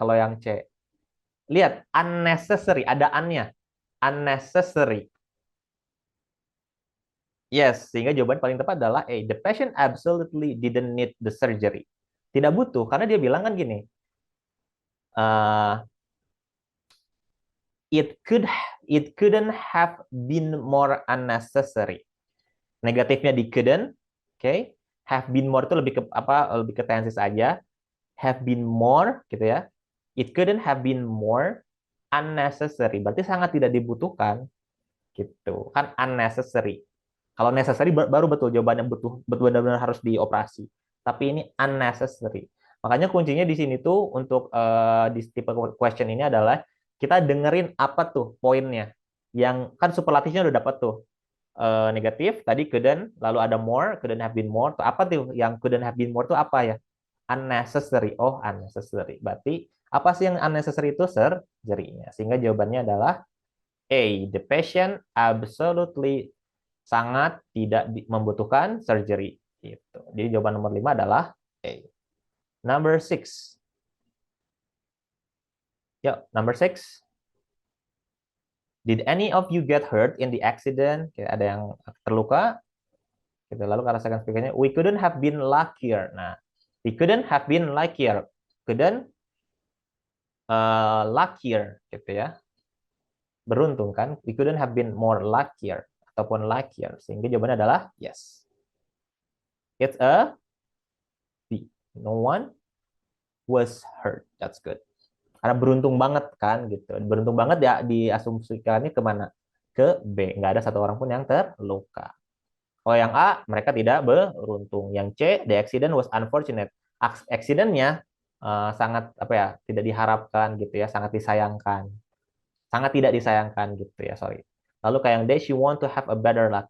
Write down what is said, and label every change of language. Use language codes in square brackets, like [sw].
[id] Kalau yang C, lihat unnecessary, ada an-nya. [en] Unnecessary. [id] Yes, sehingga jawaban paling tepat adalah A. [en] The patient absolutely didn't need the surgery. [id] Tidak butuh, karena dia bilang kan gini, [en] it couldn't have been more unnecessary. [id] Negatifnya di couldn't, okay? [en] Have been more [id] itu lebih ke tenses aja. [en] Have been more, gitu ya. It couldn't have been more unnecessary. [id] Berarti sangat tidak dibutuhkan, gitu. Kan unnecessary. Kalau necessary baru betul jawabannya betul-benar harus dioperasi. Tapi ini unnecessary. Makanya kuncinya di sini tuh untuk di tipe question ini adalah kita dengerin apa tuh poinnya. Yang kan superlatifnya udah dapat tuh. Negatif tadi couldn't, lalu ada more, [en] couldn't have been more. [id] Tuh apa tuh yang couldn't have been more tuh apa ya? Unnecessary. Oh, unnecessary. Berarti apa sih yang unnecessary itu? Surgery-nya. Sehingga jawabannya adalah A. [en] The patient absolutely [id] sangat tidak membutuhkan surgery. Gitu. Jadi jawaban nomor 5 adalah A. [en] Number 6. [id] Yuk, [en] number 6. Did any of you get hurt in the accident? [id] Ada yang terluka? Gitu. Lalu kata speakernya, [en] we couldn't have been luckier. [id] Nah, [en] we couldn't have been luckier. [id] Couldn't luckier, gitu ya. Beruntung kan? [en] We couldn't have been more luckier. [id] Ataupun luckier. Sehingga jawabannya adalah yes. [en] It's a B. No one was hurt. That's good. [id] Karena beruntung banget kan gitu. Beruntung banget ya diasumsikannya kemana? Ke B. Nggak ada satu orang pun yang terluka. Kalau yang A, mereka tidak beruntung. Yang C, [en] the accident was unfortunate. [id] Accident-nya sangat tidak diharapkan gitu ya, sangat disayangkan. Sangat tidak disayangkan gitu ya, sorry. Lalu kayak yang D, [en] she want to have a better luck.